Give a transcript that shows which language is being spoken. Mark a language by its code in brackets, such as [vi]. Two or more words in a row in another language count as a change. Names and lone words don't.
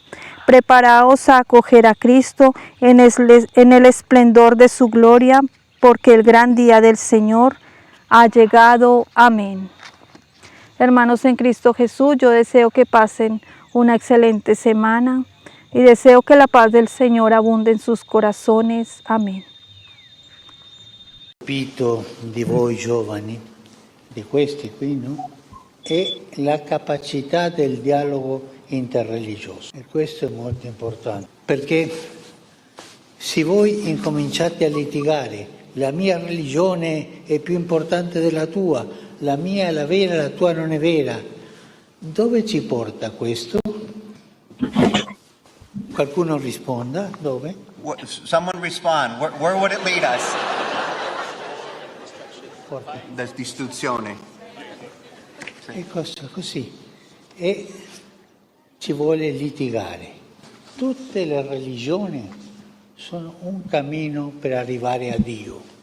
[es] Preparaos a acoger a Cristo en el esplendor de su gloria, porque el gran día del Señor ha llegado. Amén. Hermanos en Cristo Jesús, yo deseo que pasen una excelente semana y deseo que la paz del Señor abunde en sus corazones. Amén. [it] Capito di voi giovani, di questi qui, no? È la capacità del dialogo interreligioso. E questo è molto importante, perché se voi incominciate a litigare, la mia religione è più importante della tua, la mia è la vera, la tua non è vera, dove ci porta questo? Qualcuno risponda, dove? [en] Someone respond. Where would it lead us? [it] Forte. Distruzione. E così. E ci vuole litigare. Tutte le religioni sono un cammino per arrivare a Dio.